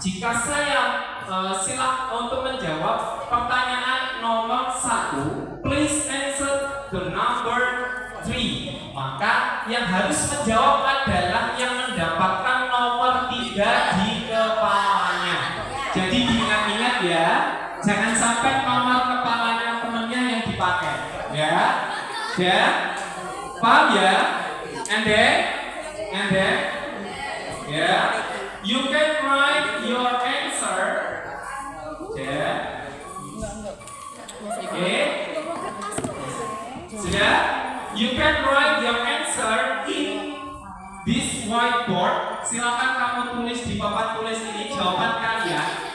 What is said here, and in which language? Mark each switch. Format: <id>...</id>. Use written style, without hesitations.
<id>Jika saya silakan untuk menjawab pertanyaan nomor 1,</id> <en>please answer the number 3.</en> <id>Maka yang harus menjawab adalah yang mendapatkan nomor 3 di kepalanya. Jadi diingat-ingat ya, jangan sampai nomor kepalanya temennya yang dipakai. Ya, ya, paham ya?</id> <en>And then, yeah, you can write your answer. Yeah. Okay. Sudah? You can write your answer in this whiteboard.</en> <id>Silakan kamu tulis di papan tulis ini jawaban kalian.</id>